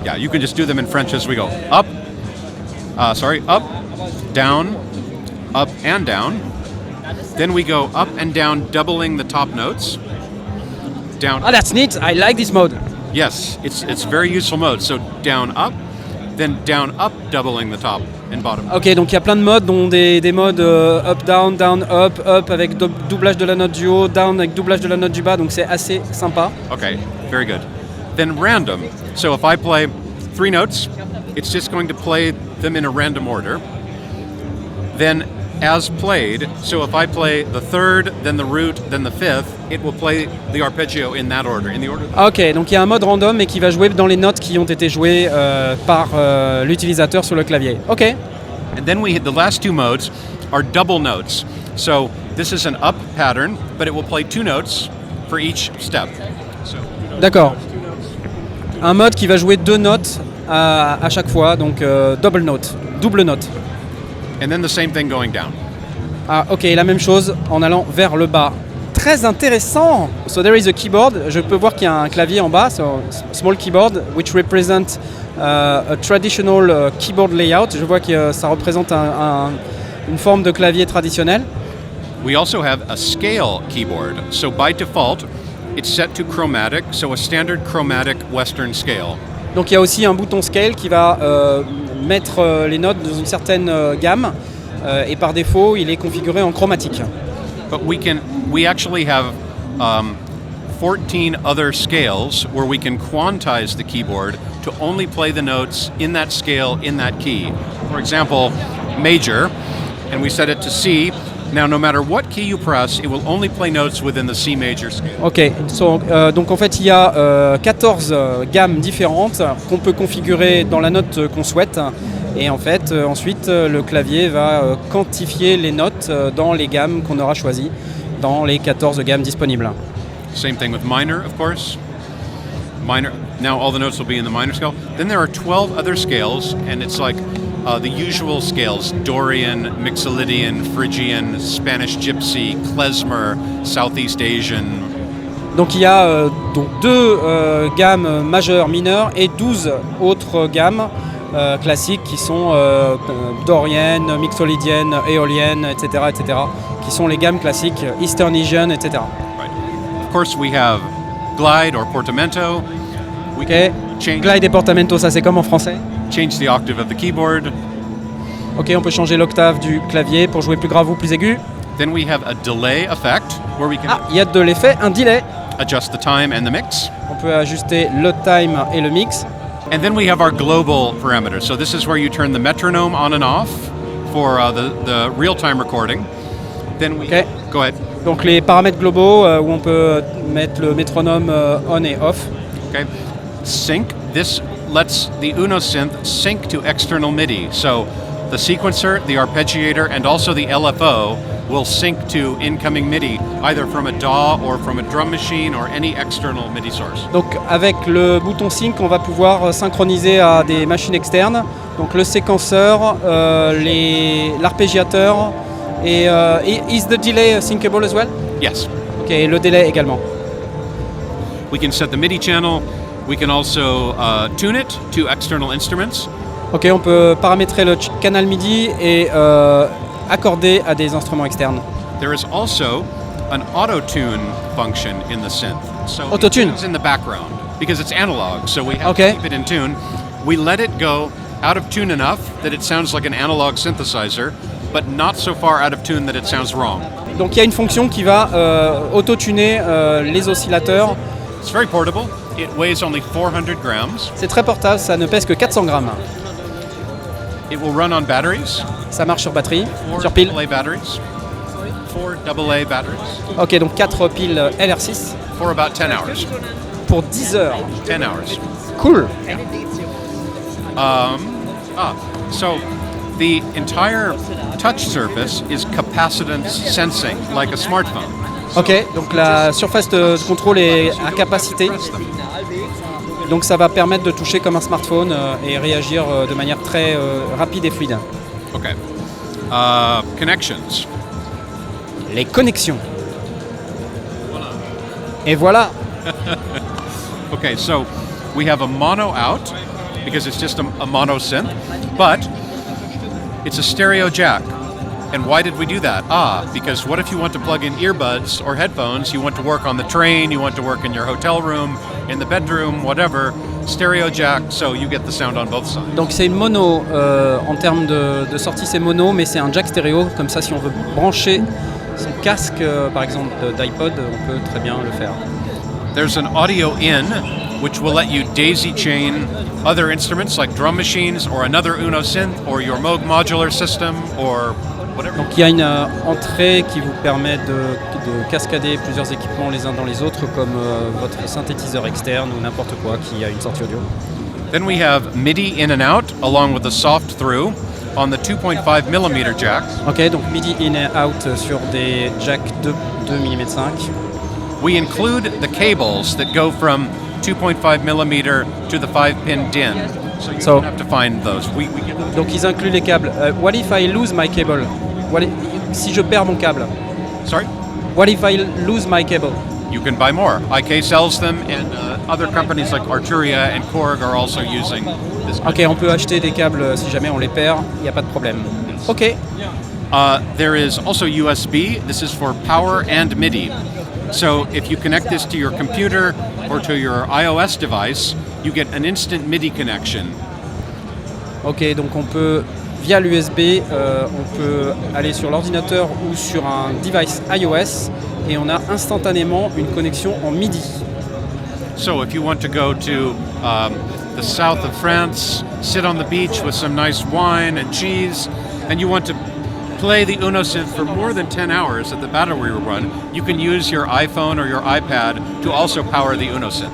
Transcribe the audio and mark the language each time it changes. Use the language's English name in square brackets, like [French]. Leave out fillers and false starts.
[English] Yeah, you can just do them in French as we go. Up, down, up and down. Then we go up and down, doubling the top notes. down. Ah, that's neat. I like this mode. Yes, it's very useful mode. So down up, then down up, doubling the top and bottom. [French] Ok, donc il y a plein de modes, dont des modes up, down, up avec doublage de la note du haut, down avec doublage de la note du bas, donc c'est assez sympa. [English] Okay, very good. Then random. So if I play 3 notes, it's just going to play them in a random order. Then as played, so if I play the 3rd, then the root, then the 5th, it will play the arpeggio in that order, in the order. [French] Ok, donc il y a un mode random mais qui va jouer dans les notes qui ont été jouées par l'utilisateur sur le clavier. Ok. [English] And then the last 2 modes are double notes. So this is an up pattern, but it will play 2 notes for each step. [French] D'accord. Un mode qui va jouer 2 notes à chaque fois, donc double note. [English] And then the same thing going down. [French] Ah ok, la même chose en allant vers le bas. Très intéressant. [English] So there is a keyboard. [French] Je peux voir qu'il y a un clavier en bas, [English] so small keyboard, which represent a traditional keyboard layout. [French] Je vois que ça représente une forme de clavier traditionnel. [English] We also have a scale keyboard. So by default, it's set to chromatic, so a standard chromatic Western scale. [French] Donc il y a aussi un bouton scale qui va mettre les notes dans une certaine gamme et par défaut il est configuré en chromatique. [English] But we actually have 14 other scales where we can quantize the keyboard to only play the notes in that scale in that key. For example, major, and we set it to C. Now, no matter what key you press, it will only play notes within the C major scale. [French] Ok, donc en fait il y a 14 gammes différentes qu'on peut configurer dans la note qu'on souhaite et en fait ensuite le clavier va quantifier les notes dans les gammes qu'on aura choisies dans les 14 gammes disponibles. [English] Same thing with minor, of course. Minor. Now all the notes will be in the minor scale. Then there are 12 other scales, and it's like the usual scales: Dorian, Mixolydian, Phrygian, Spanish Gypsy, Klezmer, Southeast Asian. [French] Donc il y a donc 2 gammes majeures, mineures et 12 autres gammes classiques qui sont Dorian, Mixolydienne, Aeolienne, etc., qui sont les gammes classiques Eastern Asian, etc. [English] Right. Of course, we have glide or portamento. We Ok. [French] Glide et portamento, ça c'est comme en français. [English] change the octave of the keyboard. [French] Ok, on peut changer l'octave du clavier pour jouer plus grave ou plus aigu. [English] Then we have a delay effect where we can [French] Ah, il y a de l'effet, un delay. [English] adjust the time and the mix. [French] On peut ajuster le time et le mix. [English] And then we have our global parameters. So this is where you turn the metronome on and off for the real-time recording. Then we Okay. go ahead. [French] Donc les paramètres globaux où on peut mettre le métronome on et off. [English] Okay. Sync. This lets the Uno synth sync to external MIDI. So the sequencer, the arpeggiator, and also the LFO will sync to incoming MIDI, either from a DAW or from a drum machine or any external MIDI source. [French] Donc avec le bouton sync, on va pouvoir synchroniser à des machines externes. Donc le séquenceur, l'arpégiateur et [English] is the delay syncable as well? Yes. [French] Ok, et le délai également. [English] We can set the MIDI channel. We can also tune it to external instruments. [French] Ok, on peut paramétrer le canal MIDI et accorder à des instruments externes. [English] There is also an auto-tune function in the synth. So Auto-tune? it's in the background because it's analog, so we have Okay. to keep it in tune. We let it go out of tune enough that it sounds like an analog synthesizer, but not so far out of tune that it sounds wrong. [French] Donc il y a une fonction qui va auto-tuner les oscillateurs. [English] It's very portable. It weighs only 400 grams. [French] C'est très portable, ça ne pèse que 400 grammes. [English] It will run on batteries, [French] Ça marche sur batterie, [English] 4 [French] sur pile. [English] AA batteries, 4 AA batteries, [French] Ok, donc 4 piles LR6 [English] for about 10 hours. [French] pour 10 heures. [English] 10 hours. Cool. So the entire touch surface is capacitance sensing, like a smartphone. [French] Ok, donc la surface de contrôle est à capacité. Donc ça va permettre de toucher comme un smartphone et réagir de manière très rapide et fluide. [English] Okay. Connections. [French] Les connexions. Et voilà. [English] Okay, so we have a mono out because it's just a mono synth, but it's a stereo jack. And why did we do that? Because what if you want to plug in earbuds or headphones, you want to work on the train, you want to work in your hotel room, in the bedroom, whatever, stereo jack, so you get the sound on both sides. [French] Donc c'est une mono, en termes de sortie c'est mono, mais c'est un jack stéréo, comme ça si on veut brancher son casque par exemple d'iPod, on peut très bien le faire. [English] There's an audio in, which will let you daisy chain other instruments like drum machines or another Uno synth or your Moog modular system or whatever. [French] Donc il y a une entrée qui vous permet de cascader plusieurs équipements les uns dans les autres, comme votre synthétiseur externe ou n'importe quoi qui a une sortie audio. [English] Then we have MIDI in and out along with the soft through on the 2.5mm jack. [French] Ok, donc MIDI in et out sur des jacks 2 mm 5. [English] We include the cables that go from 2.5mm to the 5-pin DIN. So you don't have to find those. We give them. [French] Donc ils incluent les câbles. [English] What if I lose my cable? [French] Si je perds mon câble? [English] Sorry? What if I lose my cable? You can buy more. IK sells them, and other companies like Arturia and Korg are also using this. [French] Ok, on peut acheter des câbles si jamais on les perd, il n'y a pas de problème. Ok. [English] There is also USB. This is for power and MIDI. So if you connect this to your computer or to your iOS device, you get an instant MIDI connection. [French] Ok, donc on peut, via l'USB, on peut aller sur l'ordinateur ou sur un device iOS et on a instantanément une connexion en MIDI. [English] So if you want to go to the south of France, sit on the beach with some nice wine and cheese, and you want to play the Uno synth for more than 10 hours at the battery run, you can use your iPhone or your iPad to also power the Uno synth.